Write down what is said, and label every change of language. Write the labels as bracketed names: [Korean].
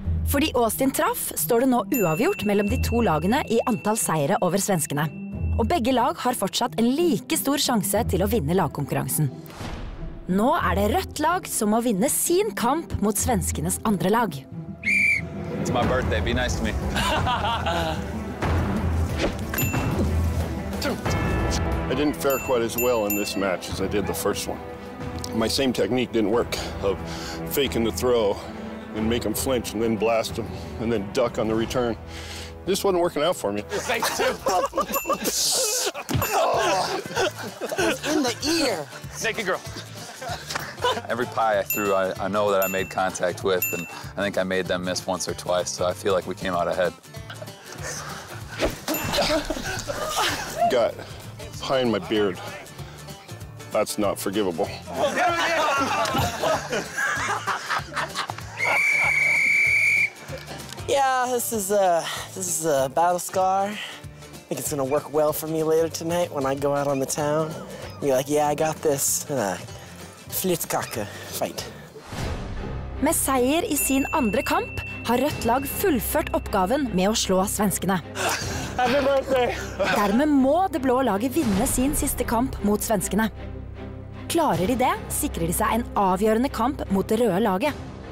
[Norwegian] Fordi Austin traff, står det nå uavgjort mellom de to lagene i antall seire over svenskene. Og begge lag har fortsatt en like stor sjanse til å vinne lagkonkurransen. Nå er det rødt lag som må vinne sin kamp mot svenskenes andre lag. [English] It's my birthday, be nice to me. I didn't fare quite as well in this match as I did the first one. My same technique didn't work of faking the throw and make them flinch and then blast them and then duck on the return. This wasn't working out for me. Thanks, too. Oh, that was in the ear. Naked girl. Every pie I threw, I know that I made contact with, and I think I made them miss once or twice, so I feel like we came out ahead. Got pie in my beard. That's not forgivable. Yeah, this is a battle scar. I think it's gonna work well for me later tonight when I go out on the town. You're like, yeah, I got this. Flyttkake fight. [Norwegian] Med seier i sin andre kamp har rødt lag fullført oppgaven med å slå svenskene. Dermed må det blå laget vinne sin siste kamp mot svenskene. Klarer de det, sikrer de seg en avgjørende kamp mot det røde laget.